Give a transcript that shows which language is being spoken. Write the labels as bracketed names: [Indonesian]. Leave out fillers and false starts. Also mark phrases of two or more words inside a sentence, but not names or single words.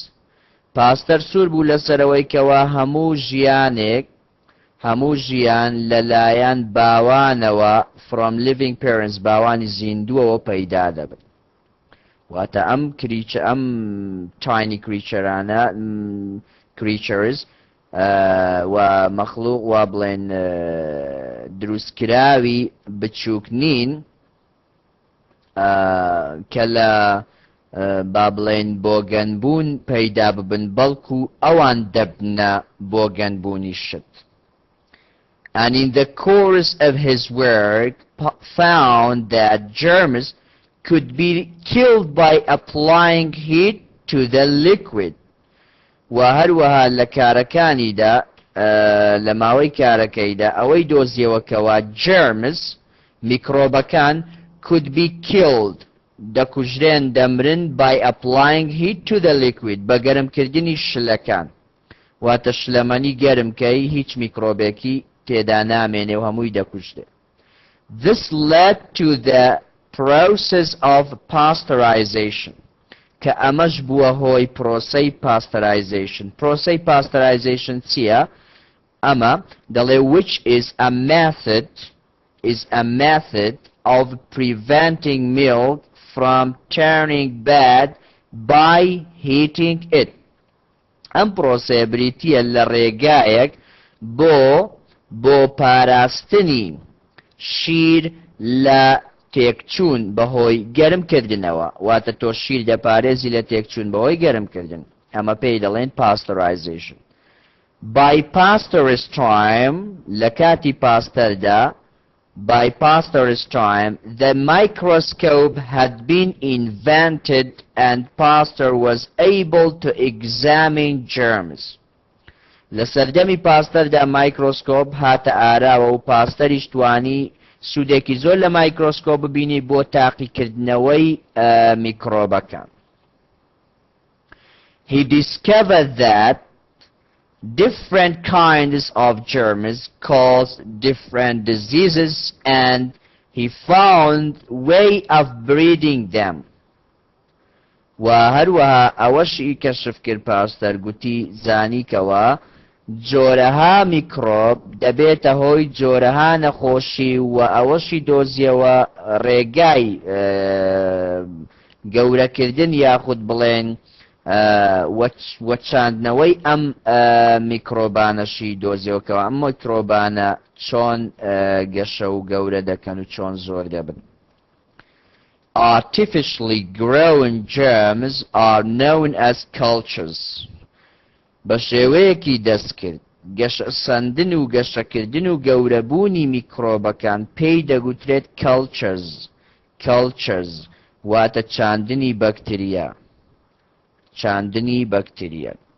[Central Kurdish] Pasteur سوور بوو لەسەرەوەی کەوا هەموو ژیان لەلایەن باوانەوە [English] from living parents [Central Kurdish] باوانی زیندووەوە پەیدا دەبن. واتە ئەم [English] tiny creatureانە [Central Kurdish] creatures و مەخلوق وا بڵێن دروستکراوی بچووک نین کە لە با بڵێن بۆ گەنبوون پەیدا ببن بەڵکو ئەوان دەبنە بۆ گەنبوونی شت. [English] And in the course of his work found that germs could be killed by applying heat to the liquid. [Central Kurdish] وهروها لكاركانيدا لما وي كاركيدا اوي دۆزیەوەکەوە germs میکرۆبەکان [English] could be killed [Central Kurdish] دەکوژرێن دەمرن [English] by applying heat to the liquid [Central Kurdish] بە گەرمکردنی شلەکان واتە شلەمەنی گەرمکەی هیچ میکرۆبێکی تێدا نامێنێ و هەمووی دەکوژرێ. [English] This led to the process of pasteurization [Central Kurdish] کە ئەمەش بووە هۆی پرۆسەی [English] pasteurization. [Central Kurdish] پرۆسەی pasteurization چییە؟ ئەمە دەڵێ [English] which is a method of preventing milk from turning bad by heating it. [Central Kurdish] ئەم پرۆسەیە بریتیە لە ڕێگایەک بۆ پاراستنی شیر لە تێکچوون بەهۆی گەرمکردنەوە واتە تۆ شیر دەپارێزی لە تێکچوون بەهۆی گەرمکردن ئەمە پێی دەڵێن pasteurization. [English] By Pasteur's time [Central Kurdish] لە کاتی پاستەردا [English] by Pasteur's time the microscope had been invented and Pasteur was able to examine germs. [Central Kurdish] لە سەردەمی پاستەردا مایکرۆسکۆپ هاتە ئاراوە و پاستەریش توانی سوودێکی زۆر لە مایکرۆسکۆپ ببینی بۆ تاقیکردنەوەی میکرۆبەکان. [English] He discovered that different kinds of germs cause different diseases and he found way of breeding them. [Central Kurdish] وهروها ئەوەشی کەشف کرد پاستەر گوتی زانیکەوە جۆرەها میکرۆب دەبێتە هۆی جۆرەها نەخۆشی و ئەوەشی دۆزیەوە ڕێگای گەورەکردن یاخود بڵێن وەچاندنەوەی ئەم میکرۆبانەشی دۆزیەوەکەوە ئەم میکرۆبانە چۆن گەشە و گەورە دەکەن و چۆن زۆر دەبن. [English] Artificially grown germs are known as cultures. [Central Kurdish] بە شێوەیەکی دەستکرد گەشەسەندن و گەشەکردن و گەورەبوونی میکرۆبەکان پێی دەگوترێت cultures واتە چاندنی بەکتریا.